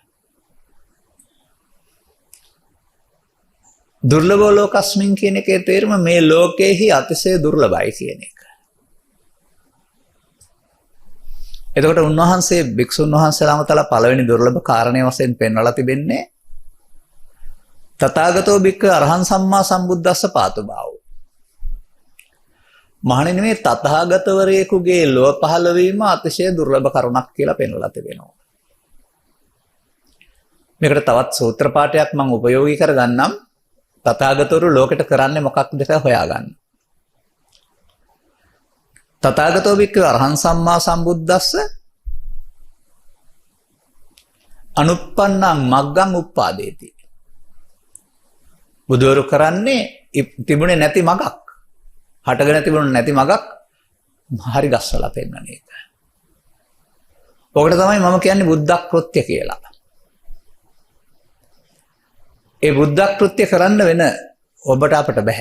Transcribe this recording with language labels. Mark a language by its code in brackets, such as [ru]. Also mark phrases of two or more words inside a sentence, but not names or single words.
[pi] දුර්ලභ ලෝකස්මින් [si] කියන එකේ තේරුම මේ ලෝකයේහි අතිශය දුර්ලභයි කියන එක. එතකොට උන්වහන්සේ භික්ෂුන් වහන්සේලාම තලා පළවෙනි දුර්ලභ කාරණේ වශයෙන් පෙන්වලා තිබෙන්නේ [pi] තථාගතෝ භික්ඛු අරහං සම්මා සම්බුද්දස්ස පාතු භාවෝ. [si] මහණෙනි මේ තථාගතවරයෙකුගේ ලෝක පහළ වීම අතිශය දුර්ලභ කරුණක් කියලා පෙන්වලා තිබෙනවා. මේකට තවත් සූත්‍ර පාඨයක් මම උපයෝගී කරගන්නම්. තථාගතවරු ලෝකෙට කරන්නේ මොකක්ද කියලා හොයාගන්න. [pi] තථාගතෝ භික්ඛු අරහං සම්මා සම්බුද්දස්ස අනුප්පන්නං මග්ගං උප්පාදේති. [si] බුදුවරු කරන්නේ තිබුණේ නැති මගක්, හටගෙන තිබුණේ නැති මගක් හරි ගස්සලා පෙන්නන එක. ඔකට තමයි මම කියන්නේ බුද්ධ කෘත්‍ය කියලා. ඒ බුද්ධ කෘත්‍ය කරන්න වෙන ඔබට අපට බෑ.